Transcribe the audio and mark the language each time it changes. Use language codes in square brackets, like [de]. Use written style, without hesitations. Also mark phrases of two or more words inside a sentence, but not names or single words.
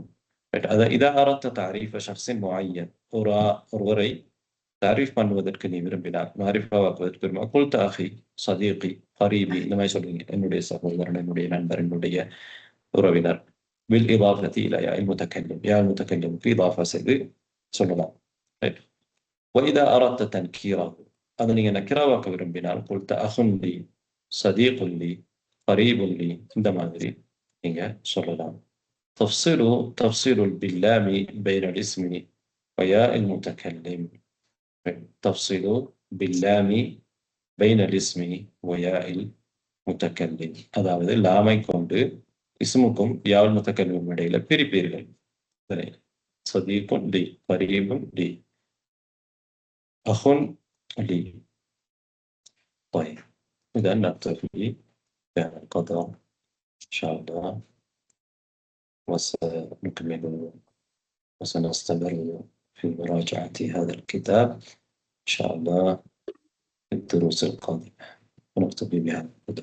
[ar] إذا أردت تعريف شخص معين, [ta] ஒருவரை தாரீஃப் பண்ணுவதற்கு நீ விரும்பினார், மாரிஃபாவாக்குவதற்கு விரும்பினார். [ar] قلت أخي، صديقي، قريبي, [ta] இந்த மாதிரி சொல்றீங்க. என்னுடைய சகோதரன், என்னுடைய நண்பர், என்னுடைய உறவினர். [ar] وبالإضافة إلى ياء المتكلم, ياء المتكلم [ta] இதாஃபா செய்து சொல்லலாம். [ar] وإذا أردت تنكيره, [ta] அதை நீங்க நக்கிராவாக்க விரும்பினால் [ar] قلت أخ لي، صديق لي، قريب لي, [ta] இந்த மாதிரி நீங்க சொல்லலாம். [ar] تفصيل باللام بين الاسم وياء المتكلم. تفصيل باللام بين الاسم وياء المتكلم. [ta] அதாவது லாமை கொண்டு இஸ்முக்கும் [ar] ياء المتكلم [ta] இடையில பிரிப்பீர்கள். [ar] صديق لي، قريب لي، أخ لي. طيب إذا نكتفي بهذا القدر إن شاء الله، وسنكمل وسنستمر في مراجعة هذا الكتاب إن شاء الله في الدروس القادمة، ونكتفي بهذا القدر.